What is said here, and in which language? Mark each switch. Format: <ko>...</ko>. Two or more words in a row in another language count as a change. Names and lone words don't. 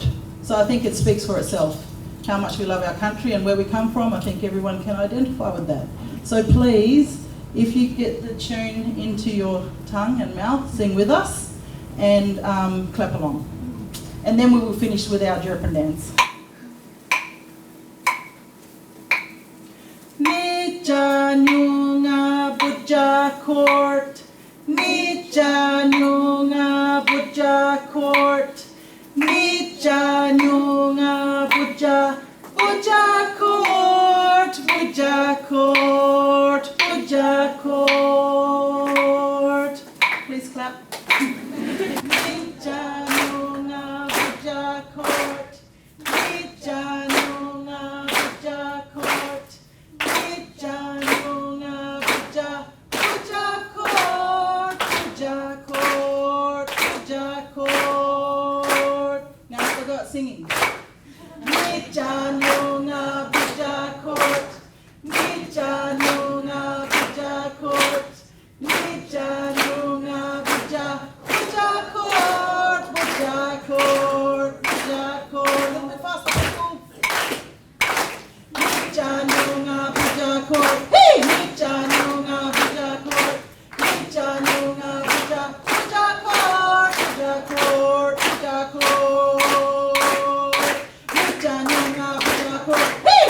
<en>So I think it speaks for itself, how much we love our country and where we come from. I think everyone can identify with that. So please, if you get the tune into your tongue and mouth, sing with us and clap along. And then we will finish with our Jerpin dance.</en> <nys>Nidja Nyunga Budja Court, Nidja Nyunga Budja Court, Nidja Nyunga Budja, Budja Court, Budja Court, Budja Court.</nys> <en>Please clap.</en> <nys>Nidja Nyunga Budja Court, Nidja Nyunga Budja Court.</nys> <en>Now I forgot singing.</en> <nys>Nidja Nyunga Budja Court, Nidja Nyunga Budja Court, Nidja Nyunga Budja, Budja Court, Budja Court, Budja Court.</nys> <en>A little bit faster, people.</en> <nys>Nidja Nyunga Budja Court, hey! Nidja Nyunga Budja Court, Nidja Nyunga Budja, Budja Court, Budja Court, Budja Court. Nidja Nyunga Budja Court, hey!</nys>